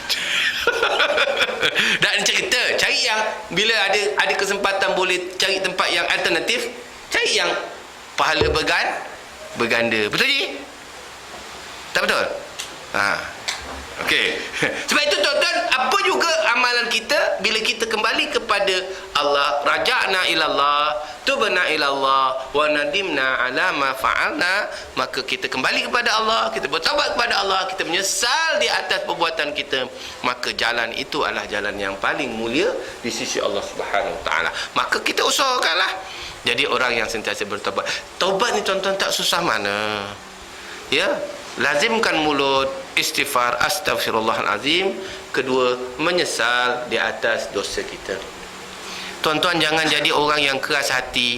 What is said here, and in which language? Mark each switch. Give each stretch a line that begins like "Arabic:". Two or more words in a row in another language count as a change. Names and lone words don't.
Malay: Dan cerita, cari yang bila ada kesempatan boleh cari tempat yang alternatif, cari yang pahala berganda. Betul je? Tak betul? Okey. Sebab itu tuan-tuan, apa juga amalan kita bila kita kembali kepada Allah,
Arabic: رجعنا إلى الله، تبنا إلى الله, وندمنا على ما فعلنا,
Malay: maka kita kembali kepada Allah, kita bertaubat kepada Allah, kita menyesal di atas perbuatan kita, maka jalan itu adalah jalan yang paling mulia di sisi Allah
Arabic: سبحانه وتعالى.
Malay: Maka kita usahakanlah jadi orang yang sentiasa bertaubat. Taubat ni tuan-tuan tak susah mana. Ya, lazimkan mulut istighfar, astaghfirullahalazim. Kedua, menyesal di atas dosa kita. Tuan-tuan jangan jadi orang yang keras hati.